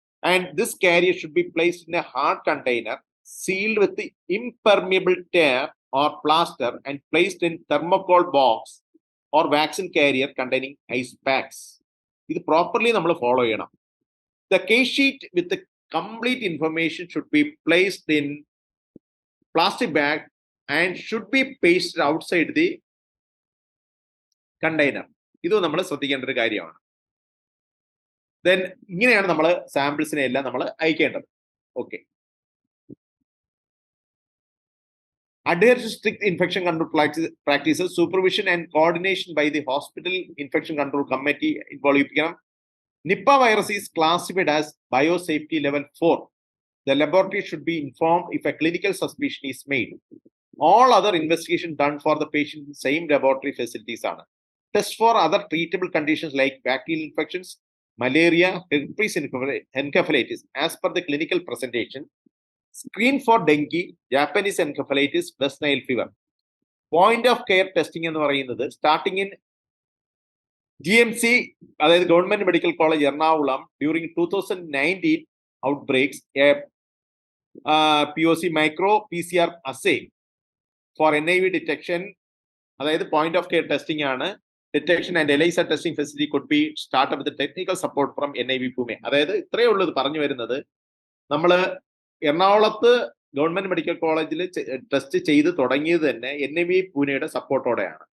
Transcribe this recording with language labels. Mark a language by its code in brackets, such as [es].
[en] And this carrier should be placed in a hard container sealed with the impermeable tape or plaster and placed in thermocol box or vaccine carrier containing ice packs. [ml] ഇത് properly നമ്മൾ follow ചെയ്യണം. [en] The case sheet with the complete information should be placed in plastic bag and should be pasted outside the container. [ml] ഇത് നമ്മൾ ശ്രദ്ധിക്കേണ്ട ഒരു കാര്യമാണ്. Then ഇങ്ങനെയാണ് നമ്മൾ സാമ്പിൾസിനെ എല്ലാം നമ്മൾ അയക്കേണ്ടത്. Okay. [en] Adhere to strict infection control practices, supervision and coordination by the hospital infection control committee involved. Nipah virus is classified as biosafety level 4. The laboratory should be informed if a clinical suspicion is made. All other investigation done for the patient in same laboratory facilities are. Test for other treatable conditions like bacterial infections, malaria, herpes encephalitis as per the clinical presentation. Screen for dengue, Japanese encephalitis, West Nile fever. Point of care testing [ml] എന്ന് പറയുന്നത് [en] starting in GMC, [ml] അതായത് [en] Government medical college Ernakulam during 2019 outbreaks, a POC micro PCR assay for NIV detection. [ml] അതായത് [en] Point of care testing ആണ്. Detection and ELISA testing facility could be start with technical support from NIV Pune. [ml] അതായത് ഇത്രയേ ഉള്ളൂ ഇത് പറഞ്ഞു വരുന്നത്. നമ്മൾ എറണാകുളത്ത് ഗവൺമെന്റ് മെഡിക്കൽ കോളേജിൽ ടെസ്റ്റ് ചെയ്ത് തുടങ്ങിയത് തന്നെ NIV പൂനെയുടെ സപ്പോർട്ടോടെയാണ്.